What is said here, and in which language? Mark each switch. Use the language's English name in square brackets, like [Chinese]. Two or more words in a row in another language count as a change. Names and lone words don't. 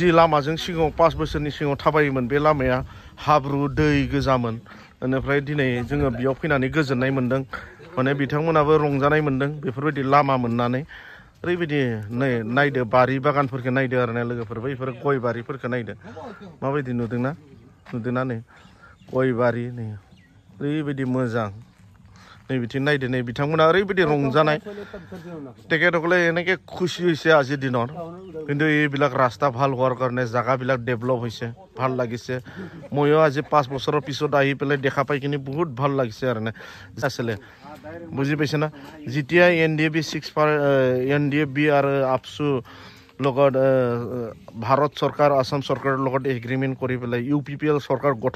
[Bodo] लामाजों सिगाङाव 5 बोसोरनि सिगाङाव थाबायोमोन बे लामाया हाब्रु दै गोजामोन बेनिफ्राय दिनै जोङो बेयाव फैनानै गोजोननाय मोन्दों माने बिथांमोनाबो रंजानाय मोन्दों बेफोरबायदि लामा मोननानै ओरैबायदि नै नायदो बारि बागानफोरखौ नायदो आरो ना लोगोफोर बैफोर गय बारिफोरखौ नायदो माबायदि नुदोंना नै गय बारि नै ओरैबायदि मोजां नै बिथिं नायदो नै बिथांमोना ओरैबायदि रंजानाय [Assamese] তেখেতসকলে এনেকৈ খুশি হৈছে আজিৰ দিনত কিন্তু এইবিলাক ৰাস্তা ভাল হোৱাৰ কাৰণে জাগাবিলাক ডেভেলপ হৈছে ভাল লাগিছে ময়ো আজি 5 বছৰৰ পিছত আহি পেলাই দেখা পাই কিনি বহুত ভাল লাগিছে আৰু না আছিলে বুজি পাইছে না যেতিয়া এনডিএফবি আৰু আপসু লগত ভাৰত চৰকাৰ আসাম চৰকাৰৰ লগত এগ্ৰিমেণ্ট কৰি পেলাই ইউপিপিএল চৰকাৰ গঠন